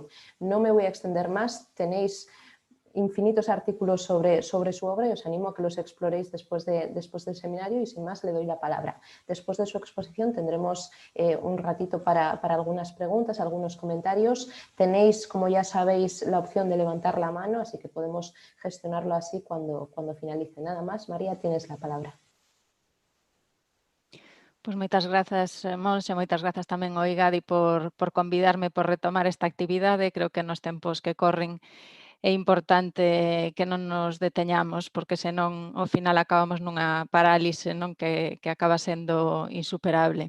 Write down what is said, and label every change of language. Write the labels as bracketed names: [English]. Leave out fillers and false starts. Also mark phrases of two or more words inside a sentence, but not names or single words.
[Spanish] No me voy a extender más, tenéis infinitos artículos sobre su obra y os animo a que los exploréis después del seminario y sin más le doy la palabra. Después de su exposición tendremos un ratito para algunas preguntas, algunos comentarios. Tenéis, como ya sabéis, la opción de levantar la mano, así que podemos gestionarlo así cuando finalice. Nada más, María, tienes la palabra. [Galician] Pois moitas grazas, Monse, moitas grazas tamén ao IGADI por convidarme, por retomar esta actividade. Creo que nos tempos que corren é importante que non nos deteñamos, porque senón ao final acabamos nunha parálise, non, que acaba sendo insuperable.